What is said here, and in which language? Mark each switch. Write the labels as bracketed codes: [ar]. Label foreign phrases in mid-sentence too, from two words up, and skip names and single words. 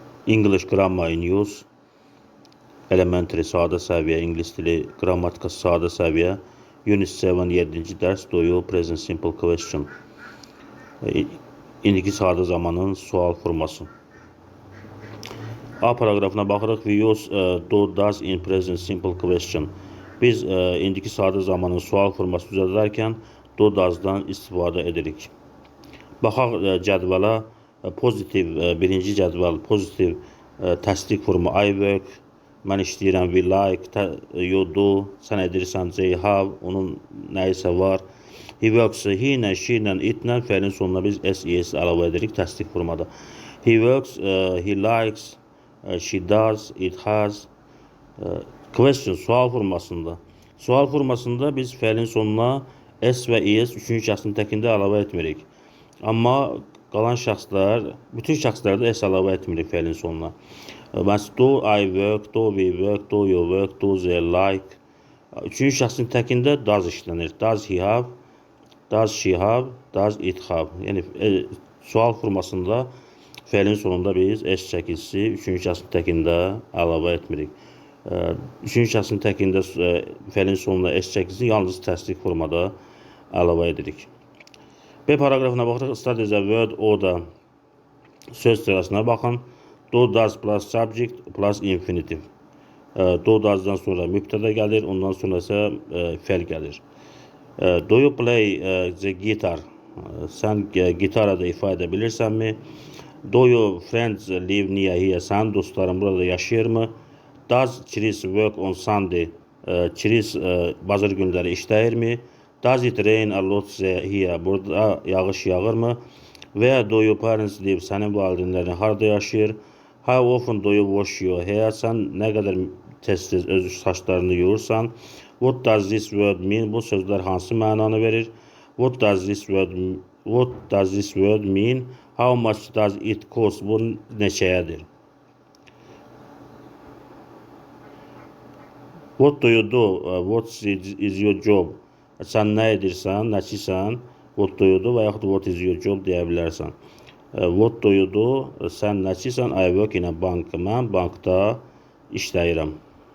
[az] English Grammar in Use, Elementary sadə səviyyə, İngilis dili qrammatikası sadə səviyyə, Unit 7 7-ci dərs, [en] Do you present simple question. [az] İndiki sadə zamanın sual forması. A paragrafına baxırıq. [en] We use do, does in present simple question. [az] Biz indiki sadə zamanın sual forması düzəldərkən [en] do, does- [az] dan istifadə edirik. Baxaq cədvələ. Pozitiv, birinci cədvəl, pozitiv təsdiq formu [en] I work, [az] mən işləyirəm, [en] we like, you do, [az] sən edirsən, [en] they have, [az] onun nəyisə var. [en] He works, [az] he ilə, she ilə, it ilə fəilin sonuna biz s əlavə edirik təsdiq formada. [en] He works, he likes, she does, it has. Question, [az] sual formasında. Sual formasında biz fəilin sonuna s və es üçüncü şəxsin təkində əlavə etmirik. Amma qalan şəxslər, bütün şəxslərdə s əlavə etmirik fəilin sonuna. Məsələn, [en] do I work, do we work, do you work, do they like. [az] Üçüncü şəxsin təkində does işlənir. [en] Does he have, does she have, does it have. [az] Yəni, sual formasında fəilin sonunda biz s çəkilisi üçüncü şəxsin təkində əlavə etmirik. Üçüncü şəxsin təkində fəilin sonunda s çəkilisi yalnız təsdiq formada əlavə edirik. B paragrafına baxırıq. [en] Study the word order. [az] Söz sırasına baxın. [en] Do, does plus subject plus infinitive. Do, [az] does'dan sonra mübtəda gəlir. Ondan sonra isə fəil gəlir. [en] Do you play the guitar? [az] Sən gitarada ifa edə bilirsənmi? [en] Do your friends live near here? [az] Sənin dostların burada yaşayırmı? [en] Does Chris work on Sunday? [az] Chris bazar günləri işləyirmi? [en] Does it rain a lot here? [az] Burada yağış yağırmı? Və ya [en] do your parents live? [az] Sənin valideynlərin harada yaşayır? [en] How often do you wash your hair? [az] Sən nə qədər tez-tez öz saçlarını yuyursan? [en] What does this word mean? [az] Bu sözlər hansı mənanı verir? [en] What does this word mean? How much does it cost? [az] Bu neçəyədir? [en] What do you do? What is your job? [az] Sən nə edirsən, nəçisən? [en] What do you do [az] və yaxud [en] what is your job [az] deyə bilərsən. [en] What do you do? [az] Sən nəçisən? [en] I work in a bank. [az] Mən bankda işləyirəm.